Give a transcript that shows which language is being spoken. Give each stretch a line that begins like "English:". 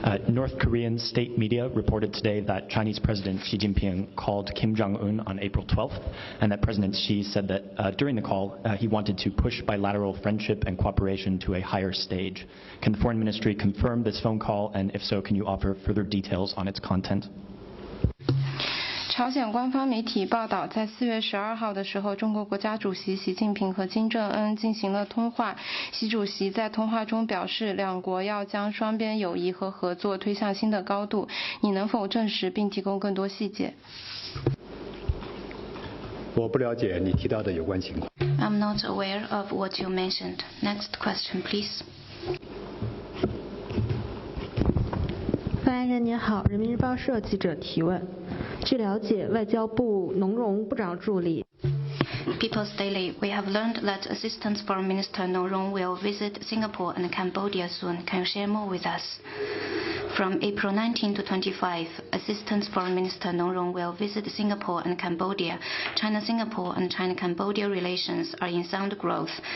English: North Korean state media reported today that Chinese President Xi Jinping called Kim Jong-un on April 12th, and that President Xi said that during the call he wanted to push bilateral friendship and cooperation to a higher stage. Can the Foreign Ministry confirm this phone call, and if so, can you offer further details on its content?
Chinese: 朝鲜官方媒体报道，在4月12号的时候，中国国家主席习近平和金正恩进行了通话。习主席在通话中表示，两国要将双边友谊和合作推向新的高度。你能否证实并提供更多细节？我不了解你提到的有关情况。
English: I'm not aware of what you mentioned. Next question, please.
Chinese: 发言人您好，人民日报社记者提问。据了解，外交部农荣部长助理
English: People's Daily, we have learned that Assistant Foreign Minister No Rong will visit Singapore and Cambodia soon. Can you share more with us? From April 19 to 25, Assistant Foreign Minister No Rong will visit Singapore and Cambodia. China-Singapore and China-Cambodia relations are in sound growth.